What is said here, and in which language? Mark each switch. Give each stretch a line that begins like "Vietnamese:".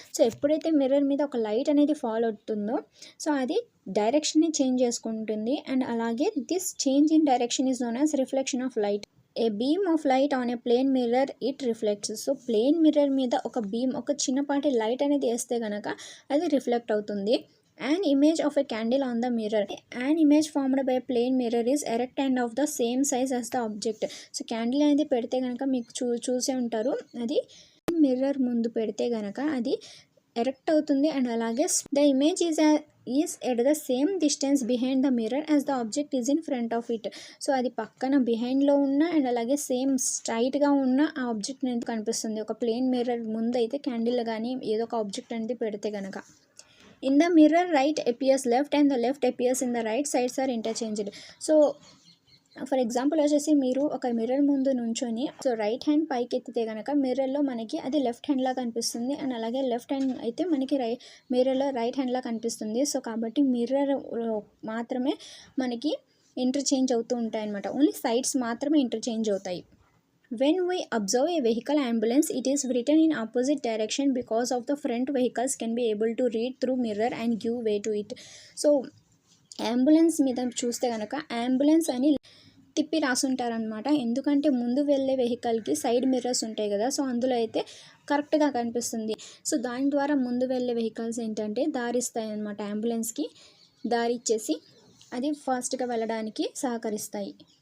Telugu: So ఎప్పుడైతే mirror మీద ఒక లైట్ అనేది ఫాల్ అవుతుందో సో అది డైరెక్షన్ని చేంజ్ చేసుకుంటుంది.
English: And అలాగే this change in direction is known as reflection of light. A beam of light on a plane mirror it reflects.
Telugu: So plane mirror మీద ఒక బీమ్, ఒక చిన్నపాటి లైట్ అనేది వేస్తే కనుక అది రిఫ్లెక్ట్ అవుతుంది.
English: An image of a candle on the mirror. An image formed by a plane mirror is erect and of the same size as the object.
Telugu: So candle అనేది పెడితే కనుక మీకు చూసే ఉంటారు, అది మిర్రర్ ముందు పెడితే కనుక అది ఎరెక్ట్ అవుతుంది.
English: And అలాగే the image is at the same distance behind the mirror as the object is in front of it.
Telugu: So అది పక్కన బిహైండ్లో ఉన్న అండ్ అలాగే సేమ్ స్ట్రైట్గా ఉన్న ఆ ఆబ్జెక్ట్ అనేది కనిపిస్తుంది. ఒక ప్లేన్ మిర్రర్ ముందు అయితే క్యాండిల్ కానీ ఏదో ఒక ఆబ్జెక్ట్ అనేది పెడితే కనుక.
English: In the mirror, right appears left and the left appears in the right, sides are interchanged.
Telugu: So for example వచ్చేసి మీరు ఒక మిర్రర్ ముందు నుంచొని సో రైట్ హ్యాండ్ పైకి ఎత్తితే కనుక మిర్రర్లో మనకి అది లెఫ్ట్ హ్యాండ్లా కనిపిస్తుంది. అండ్ అలాగే లెఫ్ట్ హ్యాండ్ అయితే మనకి మిర్రర్లో రైట్ హ్యాండ్లా కనిపిస్తుంది. సో కాబట్టి మిర్రర్ మాత్రమే మనకి ఇంటర్చేంజ్ అవుతూ ఉంటాయి అన్నమాట. ఓన్లీ సైడ్స్ మాత్రమే ఇంటర్చేంజ్ అవుతాయి.
English: When we observe a vehicle ambulance, it is written in opposite direction because of the front vehicles can be able to read through mirror and give way to it.
Telugu: So ambulance మీద చూస్తే కనుక ambulance అని తిప్పి రాసుంటారనమాట. ఎందుకంటే ముందు వెళ్ళే వెహికల్కి side mirrors ఉంటాయి కదా, సో అందులో అయితే కరెక్ట్గా కనిపిస్తుంది. సో దాని ద్వారా ముందు వెళ్ళే వెహికల్స్ ఏంటంటే దారిస్తాయి అన్నమాట, అంబులెన్స్కి దారి ఇచ్చేసి అది ఫాస్ట్గా వెళ్ళడానికి సహకరిస్తాయి.